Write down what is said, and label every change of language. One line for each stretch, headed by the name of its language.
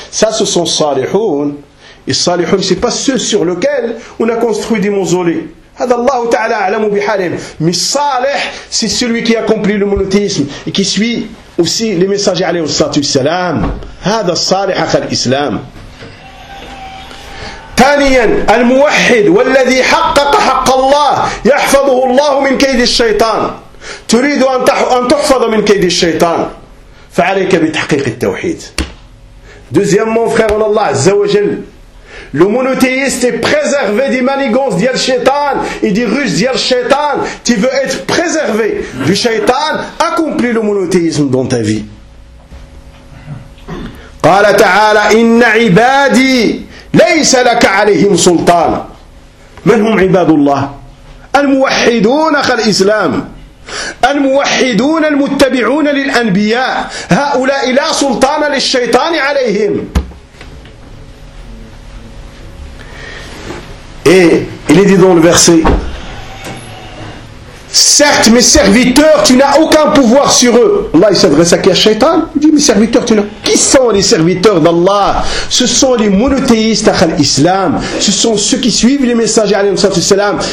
French: Ça, ce sont salihoun. Et salihoun, c'est pas ceux sur lesquels on a construit des mausolées.
Arabic: Hada Allah ta'ala a'lamu bihalim.
French: Mais salih, c'est celui qui accomplit le monothéisme et qui suit aussi les messagers alayhi salatu wassalam.
Arabic: Hada salih akhal islam. ثانيا الموحد والذي حقق حق الله يحفظه الله من كيد الشيطان. تريد أن تحفظ من كيد الشيطان فعليك بتحقيق التوحيد.
French: Deuxièmement, frère en Allah عز وجل, le monothéiste est préservé des manigances d'yal shaitan et des ruses d'yal shaitan. Tu veux être préservé du shaitan, accomplis le monothéisme dans ta vie.
Arabic: قال تعالى إن عبادي ليس لك عليهم سلطان. من هم عباد الله؟ الموحدون أخ الإسلام، الموحدون المتبعون للأنبياء. هؤلاء لا سلطان للشيطان عليهم.
French: Et il est dit dans le verset Certes, mes serviteurs, tu n'as aucun pouvoir sur eux. Allah, il s'adresse à qui? À Shaitan. Il dit, mes serviteurs, tu n'as... Qui sont les serviteurs d'Allah? Ce sont les monothéistes à l'islam. Ce sont ceux qui suivent les messagers, alayhi wa sallam.